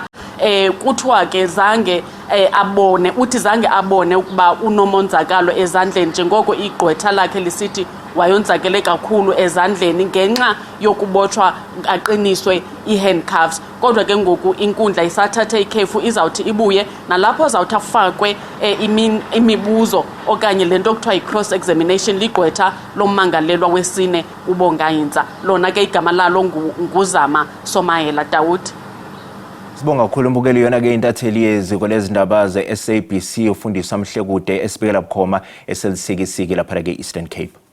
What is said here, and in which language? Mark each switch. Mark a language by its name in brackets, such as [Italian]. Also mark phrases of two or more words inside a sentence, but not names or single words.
[Xhosa] Kuthiwa ke zange abone ukuba unomonzakalo ezandleni njengoko igqwetha lakhe lisithi wayonzakele kakhulu ezandleni ngenxa yokubotshwa aqiniswe ihandcuffs. Kodwa ke ngoku inkundla isathathe ikhefu izawuthi ibuye nalapho azawuthi afakwe imibuzo okanye lento okuthiwa i- [English] cross examination [Xhosa] ligqwetha lommangalelwa wesine uBonga Hintsa. Lona ke igama lalo nguzama Somayela Daud. Sibonga kakhulu mbukeli yona ke intatheli yeziko lezindaba ze-SABC uFundiswa Mhlekude esibekela bukhoma eselisikisiki lapha ke Eastern Cape.